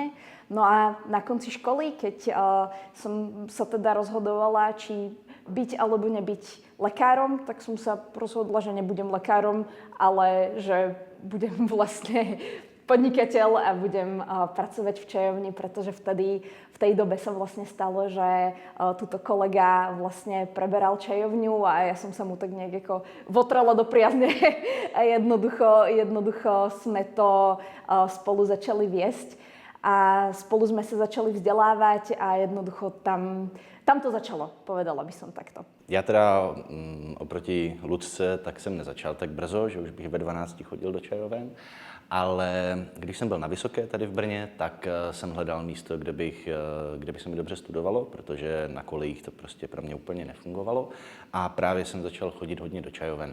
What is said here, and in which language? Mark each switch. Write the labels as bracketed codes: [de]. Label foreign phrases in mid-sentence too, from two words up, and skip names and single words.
[sk] No a na konci školy, keď som sa teda rozhodovala, či byť alebo nebyť lekárom, tak som sa rozhodla, že nebudem lekárom, ale že budem vlastne podnikateľ a budem pracovať v čajovni, pretože vtedy, v tej dobe sa vlastne stalo, že túto kolega vlastne preberal čajovňu a ja som sa mu tak nejak ako votrala do priazne a jednoducho sme to spolu začali viesť a spolu sme sa začali vzdelávať a jednoducho tam to začalo, povedala by som takto. [cs] Já teda oproti Lucce tak jsem nezačal tak brzo, že už bych ve 12 chodil do čajoven, ale když jsem byl na vysoké tady v Brně, tak jsem hledal místo, kde by se mi dobře studovalo, protože na kolejích to prostě pro mě úplně nefungovalo a právě jsem začal chodit hodně do čajoven.